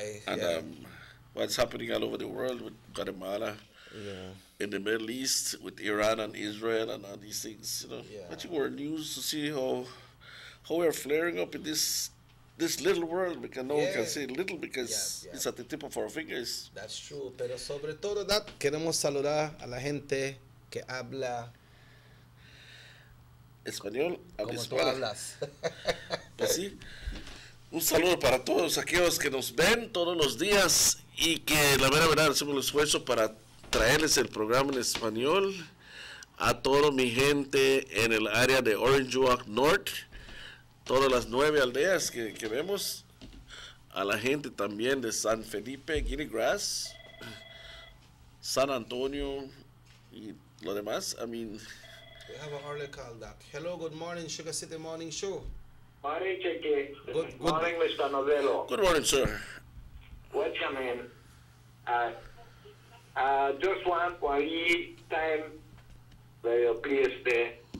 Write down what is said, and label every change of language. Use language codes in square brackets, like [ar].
[en] and what's happening all over the world with Guatemala. In the Middle East with Iran and Israel and all these things, watching our news to see how we're flaring up in this little world, because no one can say little because it's at the tip of our fingers. That's true, [es] pero sobre todo, Doc, queremos saludar a la gente que habla español, como tú hablas. Pues sí, un saludo para todos aquellos que nos ven todos los días y que la verdad hacemos el esfuerzo para traerles el programa en español a toda mi gente en el área de Orange Walk North, todas las 9 aldeas que vemos, a la gente también de San Felipe, Guinea Grass, San Antonio y lo demás. [en] I mean, we have an early call, Doc. Hello, good morning, Sugar City Morning Show. Morning, Cheque. Good morning, Mr. Novello. Good morning, sir. What's your name? Just want one lead time where you place there.